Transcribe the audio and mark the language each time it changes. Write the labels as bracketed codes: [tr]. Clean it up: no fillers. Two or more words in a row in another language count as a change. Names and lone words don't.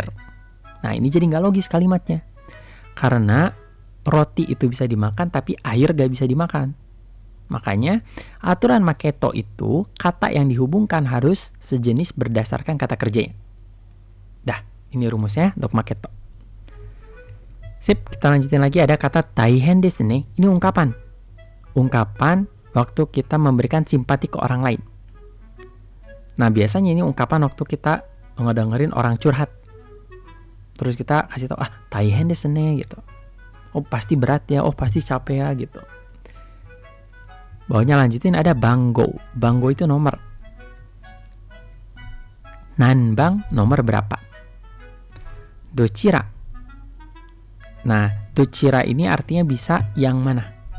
[id] Nah, ini jadi nggak logis kalimatnya. Karena roti itu bisa dimakan, tapi air nggak bisa dimakan. Makanya, aturan maketo itu, kata yang dihubungkan harus sejenis berdasarkan kata kerjanya. Dah, ini rumusnya untuk maketo. Sip, kita lanjutin lagi. Ada kata [ja] 大変ですね. [id] Ini ungkapan. Ungkapan waktu kita memberikan simpati ke orang lain. Nah, biasanya ini ungkapan waktu kita ngedengerin orang curhat. Terus kita kasih tahu, [ja] 大変ですね, gitu. [id] Oh, pasti berat ya. Oh, pasti capek ya, gitu. Bawahnya lanjutin ada banggo. Banggo itu nomor. Nanbang, nomor berapa. Dochira. Nah, dochira ini artinya bisa yang mana.